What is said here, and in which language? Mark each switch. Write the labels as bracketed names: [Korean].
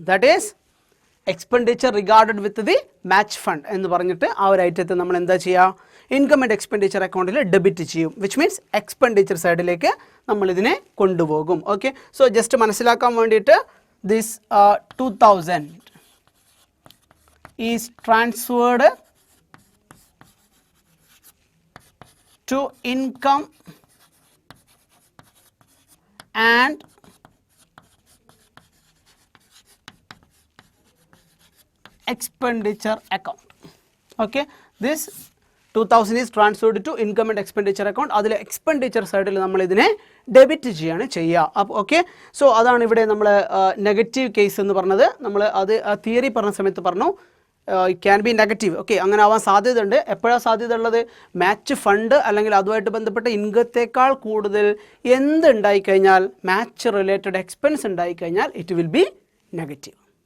[English] that is expenditure regarded with the match fund [Malayalam] എന്ന് പറഞ്ഞിട്ട് ആ ഒരു ഐറ്റത്തെ നമ്മൾ എന്താ ചെയ്യുക? ഇൻകം ആൻഡ് എക്സ്പെൻഡിച്ചർ അക്കൗണ്ടിൽ ഡെബിറ്റ് ചെയ്യും, വിച്ച് മീൻസ് എക്സ്പെൻഡിച്ചർ സൈഡിലേക്ക് നമ്മളിതിനെ കൊണ്ടുപോകും. [English] okay, so just [Malayalam] മനസ്സിലാക്കാൻ വേണ്ടിയിട്ട് [English] this 2,000 is transferred to income and expenditure account. Okay, this 2,000 is transferred to income and expenditure account. [Malayalam] അതിൽ എക്സ്പെൻഡിച്ചർ സൈഡിൽ നമ്മൾ ഇതിനെ ഡെബിറ്റ് ചെയ്യുക. അപ്പോൾ ഓക്കെ, സോ അതാണ് ഇവിടെ നമ്മൾ നെഗറ്റീവ് കേസ് എന്ന് പറഞ്ഞത്. നമ്മൾ അത് തിയറി പറഞ്ഞ സമയത്ത് പറഞ്ഞു [English] It can be negative. [Malayalam] Okay, അങ്ങനെ ആവാൻ സാധ്യതയുണ്ട്. എപ്പോഴാണ് സാധ്യത ഉള്ളത്? മാച്ച് ഫണ്ട് അല്ലെങ്കിൽ അതുമായിട്ട് ബന്ധപ്പെട്ട ഇൻകത്തേക്കാൾ കൂടുതൽ എന്ത് ഉണ്ടായിക്കഴിഞ്ഞാൽ, മാച്ച് റിലേറ്റഡ് എക്സ്പെൻസ് ഉണ്ടായിക്കഴിഞ്ഞാൽ [English] It will be negative.